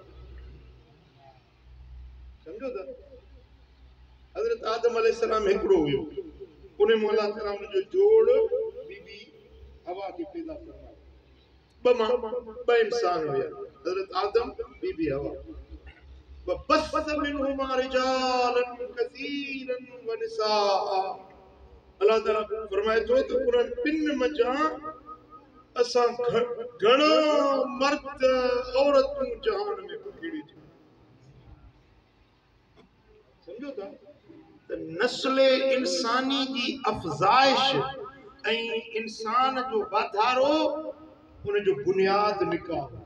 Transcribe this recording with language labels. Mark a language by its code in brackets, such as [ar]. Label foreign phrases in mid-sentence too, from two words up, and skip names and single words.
[sd] सम्झो था? हज़रत आदम अलैहिस्सलाम हिकिड़ो हुयो, उन में अल्लाह ताला उन जो जोड़ बीबी हवा खे पैदा फरमायो। ॿ इंसान हुया, हज़रत आदम, बीबी हवा। [ar] وبث منهما رجالا كثيرا ونساء। [sd] अल्लाह ताला फरमाए थो त उन्हनि ॿिनि मंझां असां घणा मर्द औरतूं जहान में पखेड़ी थियूं। सम्झो था? त नस्ल इंसानी जी अफ़ज़ाइश ऐं इंसान जो वाधारो उन जो बुनियाद निकाह।